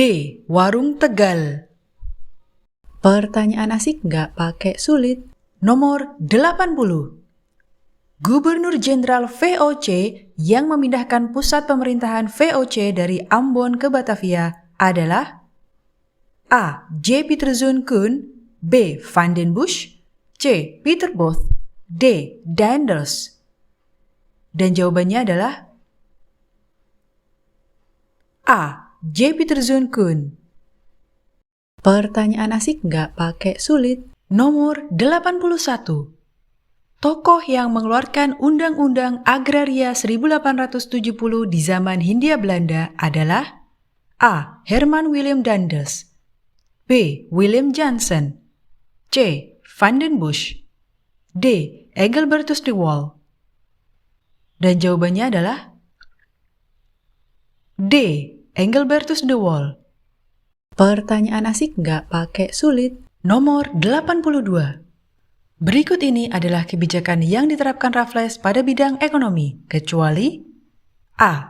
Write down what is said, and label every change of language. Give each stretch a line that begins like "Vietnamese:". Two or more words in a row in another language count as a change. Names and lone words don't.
Indonesian: Warung Tegal. Pertanyaan asik nggak pakai sulit. Nomor 80. Gubernur Jenderal VOC yang memindahkan pusat pemerintahan VOC dari Ambon ke Batavia adalah A. J. Pieterszoon Koen, B. Van den Busch, C. Pieter Both, D. Daendels. Dan jawabannya adalah A. J. Pieterszoon Koen. Pertanyaan asik nggak pakai sulit. Nomor 81. Tokoh yang mengeluarkan Undang-Undang Agraria 1870 di zaman Hindia Belanda adalah A. Herman Willem Daendels, B. Willem Jansen, C. Van den Busch, D. Engelbertus de Waal. Dan jawabannya adalah D. Engelbertus de Waal. Pertanyaan asik nggak pakai sulit. Nomor 82. Berikut ini adalah kebijakan yang diterapkan Raffles pada bidang ekonomi, kecuali A.